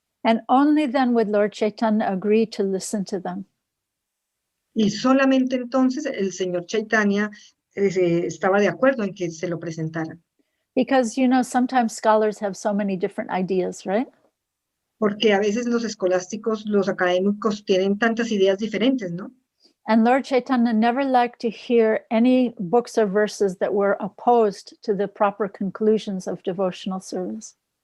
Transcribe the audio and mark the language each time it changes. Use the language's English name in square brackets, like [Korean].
[English] And only then would Lord Chaitanya agree to listen to them. [Spanish] Y solamente entonces el señor Chaitanya estaba de acuerdo en que se lo presentara. [English] Because, you know, sometimes scholars have so many different ideas, right? [Spanish] Porque a veces los escolásticos, los académicos tienen tantas ideas diferentes, ¿no? [English] And Lord Chaitanya never liked to hear any books or verses that were opposed to the proper conclusions of devotional service.